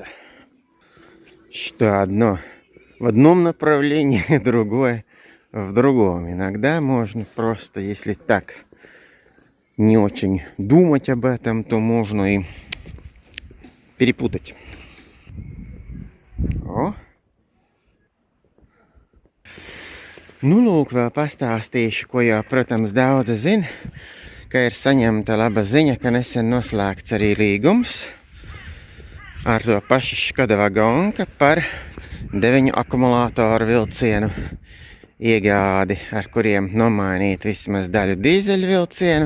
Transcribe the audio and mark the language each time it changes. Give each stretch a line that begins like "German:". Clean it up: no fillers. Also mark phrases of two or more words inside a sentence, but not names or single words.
Russian: Что одно в одном направлении, другое в другом. Иногда можно просто, если так не очень думать об этом, то можно и перепутать. О!
Latvian: Lūk, vēl pastāstīšu, ko jau, protams, daudzi zina, ka ir saņemta laba ziņa, ka nesen noslēgts arī līgums ar to pašu Škoda Vagonka par 9 akumulātoru vilcienu iegādi, ar kuriem nomainīt vismaz daļu dīzeļvilcienu.